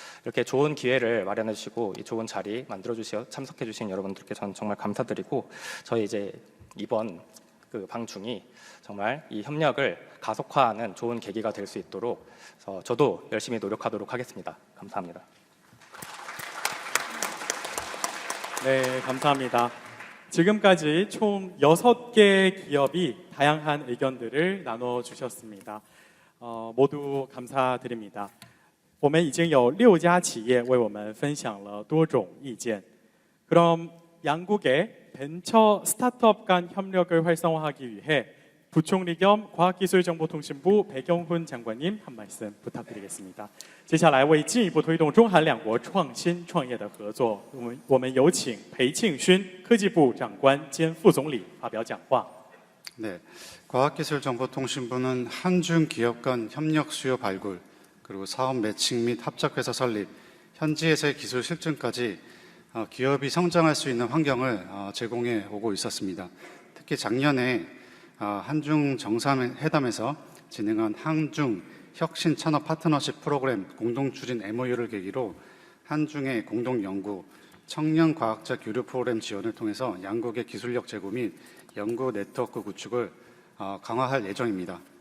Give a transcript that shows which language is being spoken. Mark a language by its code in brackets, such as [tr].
[ko] 이렇게 좋은 기회를 마련해 주시고 이 좋은 자리 만들어 주시어 참석해 주신 여러분들께 저는 정말 감사드리고 저희 이제 이번 그 방중이 정말 이 협력을 가속화하는 좋은 계기가 될 수 있도록 저도 열심히 노력하도록 하겠습니다. 감사합니다. 네, 감사합니다. 지금까지 총 6개 기업이 다양한 의견들을 나눠주셨습니다. 모두 감사드립니다. [zh] 我们已经有6家企业为我们分享了多种意见. [ko] 그럼 양국의 벤처 스타트업 간 협력을 활성화하기 위해 부총리 겸 과학기술정보통신부 백영훈 장관님 한 말씀 부탁드리겠습니다. [zh] 接下来为进一步推动中韩两国创新创业的合作，我们有请裴庆勋科技部长官兼副总理发表讲话。 [ko] 네, 과학기술정보통신부는 한중 기업 간 협력 수요 발굴, 그리고 사업 매칭 및 합작회사 설립, 현지에서의 기술 실증까지 기업이 성장할 수 있는 환경을 제공해 오고 있었습니다. 특히 작년에 한중 정상회담에서 진행한 한중 혁신 산업 파트너십 프로그램 공동 추진 MOU를 계기로 한중의 공동 연구, 청년 과학자 교류 프로그램 지원을 통해서 양국의 기술력 제고 및 연구 네트워크 구축을 강화할 예정입니다.